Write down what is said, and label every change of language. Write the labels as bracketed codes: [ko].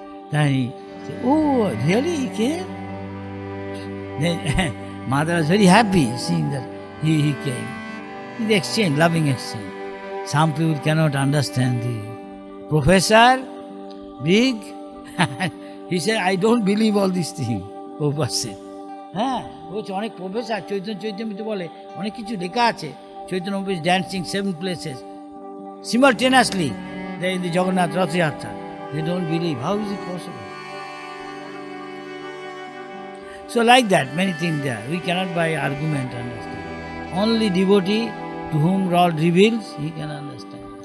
[en] Then he said, oh, really, he came? Then mother was very happy seeing that he came. It's exchange, loving exchange. Some people cannot understand the professor, big. He said, I don't believe all these things. Prabhupada said. [bn] হ্যাঁ, বলছে অনেক professor চৈতন্যতে বলে অনেক কিছু লেখা আছে। [en] Chaitanya is dancing 7 places simultaneously there in the Jagannath Rath Yatra. They don't believe. How is it possible? So like that, many things there. We cannot by argument understand. Only devotee to whom Lord reveals, he can understand.